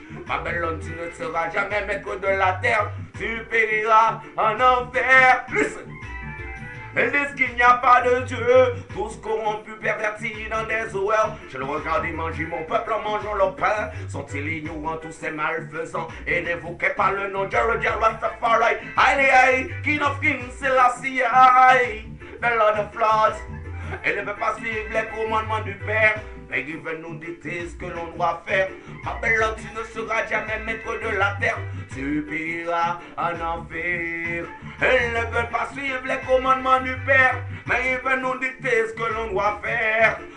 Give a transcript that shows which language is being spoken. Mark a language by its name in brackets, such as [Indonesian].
[French] Babylone, tu ne seras jamais maître de la terre, tu périras en enfer. [English] Listen. [French] Ils disent qu'il n'y a pas de Dieu, tous corrompus, pervertis dans des horreurs. Je le regarde et manger mon peuple en mangeant leur pain. Sont-ils ignorants, tous ces malfaisants, et n'évoquez pas le nom de Rastafari. [English] Aïe, King of Kings, Selassie, the Lord of Lords. [French] Elle ne veut pas suivre les commandements du Père, mais il veut nous dicter ce que l'on doit faire. Babylone, tu ne seras jamais maître de la terre, tu périras en enfer. Elle ne veut pas suivre les commandements du Père, mais il veut nous dicter ce que l'on doit faire.